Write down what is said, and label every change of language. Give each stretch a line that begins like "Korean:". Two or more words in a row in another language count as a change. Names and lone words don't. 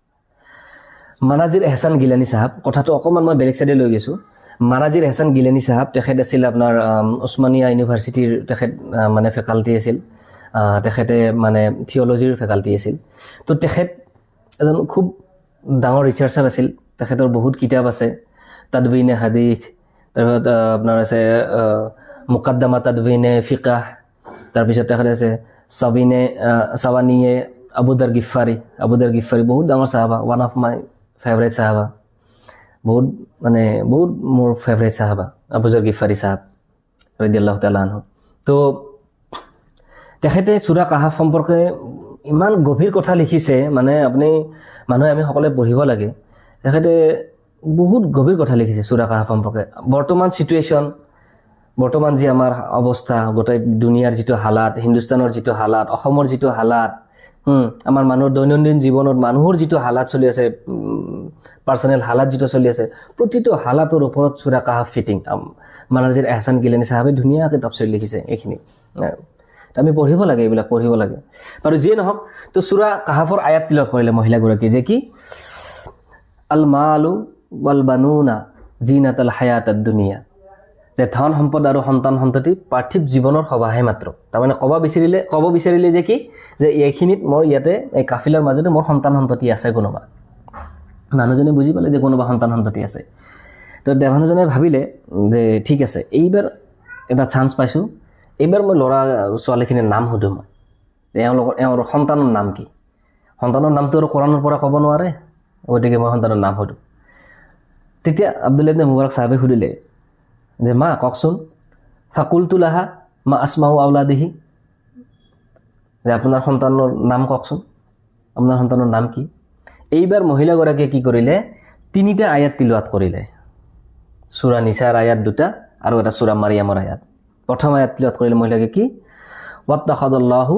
Assamese: মানাজিৰ এহছান গিলানী সাহেব কথাটো অকমান মই বেলেগ সাইডে লৈ গৈছো মানাজিৰ এহছান গিলানী সাহেব তেখেত আছিল আপোনাৰ ওসমানিয়া ইউনিভাৰ্চিটিৰ তেখেত মানে ফেকাল্টি আছিল তেখেতে মানে থিওলজিৰ ফেকাল্টি আছিল তো তেখেত এজন খুব ডাঙৰ ৰিচাৰ্চাৰ আছিল তেখেতৰ বহুত কিতাপ আছে তাদৱিনে হাদিস তাৰপিছত আপোনাৰ আছে মুকদ্দমা তাদৱিনে ফিকাহ তাৰপিছত তেখেত আছে সাৱানিয়ে আবুদাৰ গিফাৰী বহুত ডাঙৰ সাহাবা
English: one of my favourite
Assamese: সাহাবা বহুত মোৰ ফেভাৰিট সাহাবা আবুদাৰ গিফাৰী সাহাব
Arabic: رضي الله تعالى عنه
Assamese: তো তেখেতে সূৰা কাহাফ সম্পৰ্কে ইমান গভীৰ কথা লিখিছে মানে মানুহে আমি সকলোৱে পঢ়িব লাগে তেখেতে বহুত গভীৰ কথা লিখিছে সূৰা কাহাফ সম্পৰ্কে বৰ্তমান সিচুৱেশন বৰ্তমান যি আমাৰ অৱস্থা গোটেই দুনিয়াৰ যিটো হালাত হিন্দুস্তানৰ যিটো হালাত অসমৰ যিটো হালাত আমাৰ মানুহৰ দৈনন্দিন জীৱনত মানুহৰ যিটো হালাত চলি আছে পাৰ্সোনেল হালাত যিটো চলি আছে প্ৰতিটো হালাতৰ ওপৰত সূৰা কাহাফ ফিটিং মানাজিৰ এহছান গিলানী সাহেবে ধুনীয়াকৈ তাফসীৰ লিখিছে এইখিনি আমি পঢ়িব লাগে এইবিলাক পঢ়িব লাগে আৰু যিয়ে নহওক তো সূৰা কাহাফৰ আয়াত তিলাওয়াত কৰিলে মহিলাগৰাকী যে কি
Arabic: المال والبنون زينة الحياة الدنيا
Assamese: যে ধন সম্পদ আৰু সন্তান সন্ততি পাৰ্থিৱ জীৱনৰ সবাহে মাত্ৰ তাৰমানে ক'ব বিচাৰিলে যে কি যে এইখিনিত মোৰ ইয়াতে এই কাফিলাৰ মাজতে মোৰ সন্তান সন্ততি আছে কোনোবা মানুহজনে বুজি পালে যে কোনোবা সন্তান সন্ততি আছে তো দেৱানজনে ভাবিলে যে ঠিক আছে এইবাৰ এটা চান্স পাইছো এইবাৰ মই ল'ৰা ছোৱালীখিনিৰ নাম সুধো মই এওঁৰ সন্তানৰ নাম কি সন্তানৰ নামটো আৰু কোৰাণৰ পৰা ক'ব নোৱাৰে গতিকে মই সন্তানৰ নাম সুধো তেতিয়া আব্দুল্লাহ ইবনে মুবাৰক সাহেবে সুধিলে যে মা কওকচোন
Arabic: فقلت لها ما أسماء أولاده
Assamese: যে আপোনাৰ সন্তানৰ নাম কওকচোন আপোনাৰ সন্তানৰ নাম কি এইবাৰ মহিলাগৰাকীয়ে কি কৰিলে 3টা আয়াত তিলাওয়াত কৰিলে সূরা নিসাৰ আয়াত দুটা আৰু এটা সূৰা মাৰিয়ামৰ আয়াত প্ৰথম আয়াত তিলাওয়াত কৰিলে মহিলাকে কি ওয়াত্তাখাদাল্লাহু